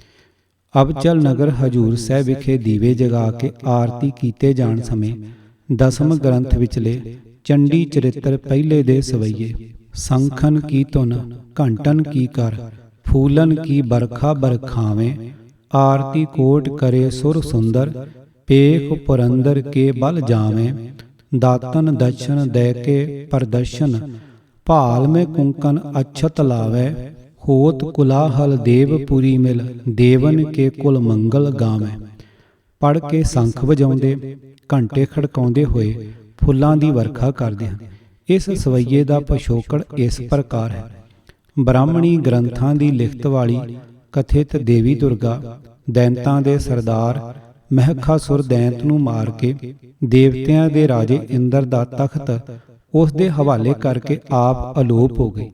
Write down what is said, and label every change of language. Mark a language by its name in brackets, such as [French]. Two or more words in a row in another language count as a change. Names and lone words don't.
[Punjabi] ਅਬਚਲ ਨਗਰ ਹਜੂਰ ਸਾਹਿਬ ਵਿਖੇ ਦੀਵੇ ਜਗਾ ਕੇ ਆਰਤੀ ਕੀਤੇ ਜਾਣ ਸਮੇਂ ਦਸਮ ਗ੍ਰੰਥ ਵਿਚਲੇ ਚੰਡੀ ਚਰਿੱਤਰ ਪਹਿਲੇ ਦੇ ਸਵਈਏ, [Braj] ਸੰਖਨ ਕੀ ਧੁਨ ਘੰਟਨ ਕੀ ਕਰ, ਫੂਲਨ ਕੀ ਬਰਖਾ ਬਰਖਾਵੇਂ, ਆਰਤੀ ਕੋਟ ਕਰੇ ਸੁਰ ਸੁੰਦਰ, ਪੇਖ ਪੁਰੰਦਰ ਕੇ ਬਲ ਜਾਵੇਂ, ਦਾਤਨ ਦਰਸ਼ਨ ਦੇ ਕੇ ਪ੍ਰਦਰਸ਼ਨ, ਭਾਲ में कुंकन अक्षत लावे, होत कुलाहल देवपुरी मिल, देवन के कुल मंगल गावे। [Punjabi] ਪੜ੍ਹ ਕੇ ਸੰਖ ਵਜਾਉਂਦੇ, ਘੰਟੇ ਖੜਕਾਉਂਦੇ ਹੋਏ ਫੁੱਲਾਂ ਦੀ ਵਰਖਾ ਕਰਦੇ ਹਨ। ਇਸ ਸਵਈਏ ਦਾ ਪਿਛੋਕੜ ਇਸ ਪ੍ਰਕਾਰ ਹੈ। ਬ੍ਰਾਹਮਣੀ ਗ੍ਰੰਥਾਂ ਦੀ ਲਿਖਤ ਵਾਲੀ ਕਥਿਤ ਦੇਵੀ ਦੁਰਗਾ ਦੈਂਤਾਂ ਦੇ ਸਰਦਾਰ ਮਹਿਖਾਸੁਰ ਦੈਂਤ ਨੂੰ ਮਾਰ ਕੇ ਦੇਵਤਿਆਂ ਦੇ ਰਾਜੇ ਇੰਦਰ ਦਾ ਤਖਤ ਉਸ ਦੇ ਹਵਾਲੇ ਕਰਕੇ ਆਪ ਅਲੋਪ ਹੋ ਗਈ।